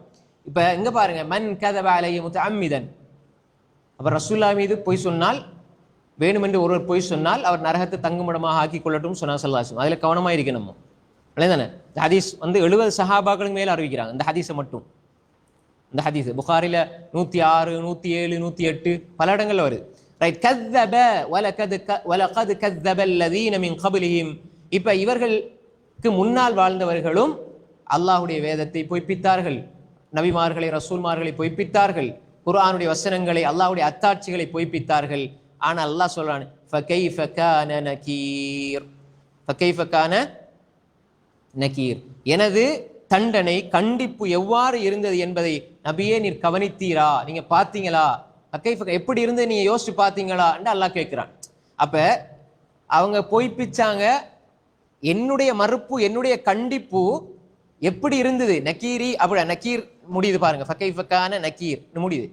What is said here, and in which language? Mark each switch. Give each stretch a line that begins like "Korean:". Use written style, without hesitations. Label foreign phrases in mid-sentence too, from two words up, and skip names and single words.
Tamil: இப்ப இங்க பாருங்க,
Arabic: من كذب علي متعمدا.
Tamil: அப்ப ரசூலுல்லாஹ் மீது பொய் சொன்னால், வேணுமென்று ஒருவர் பொய் சொன்னால் அவர் நரகத்தை தங்குமிடமாக ஆக்கி கொள்ளட்டும் சொன்னார்
Arabic: صلى الله عليه وسلم.
Tamil: அதுல கவனமா இருக்கணும். இல்லைதானே? இந்த ஹதீஸ் 70 சஹாபாக்களுக்கு மேல அறிவிக்கிறாங்க இந்த ஹதீஸை மட்டும். இந்த ஹதீஸ் புகாரில 106, 107, 108 பல இடங்கள்ல வருது. ரைட்.
Arabic: கذب ولقد كذب الذين من قبلهم.
Tamil: இப்ப இவர்களுக்கு முன்னால் வாழ்ந்தவர்களும் அல்லாஹ்வுடைய வேதத்தை பொய்ப்பித்தார்கள், நபிமார்களை ரசூல்மார்களை பொய்ப்பித்தார்கள், குர்ஆனுடைய வசனங்களை அல்லாஹ்வுடைய அத்தாட்சிகளை பொய்ப்பித்தார்கள். ஆனா அல்லாஹ் சொல்றான்,
Arabic: فكيف كان نكير, فكيف كان نكير,
Tamil: எனது தண்டனை கண்டிப்பு எவ்வாறு இருந்தது என்பதை நபியே நீர் கவனித்தீரா, நீங்க பாத்தீங்களா, எப்படி இருந்து நீங்க யோசிச்சு பாத்தீங்களா என்று அல்லாஹ் கேட்கிறான். அப்ப அவங்க பொய்ப்பிச்சாங்க, என்னுடைய மறுப்பு என்னுடைய கண்டிப்பு எப்படி இருந்தது, நக்கீரி அப்படி நக்கீர் முடியுது பாருங்க,
Arabic: فكيف كان نكير
Tamil: முடியுது.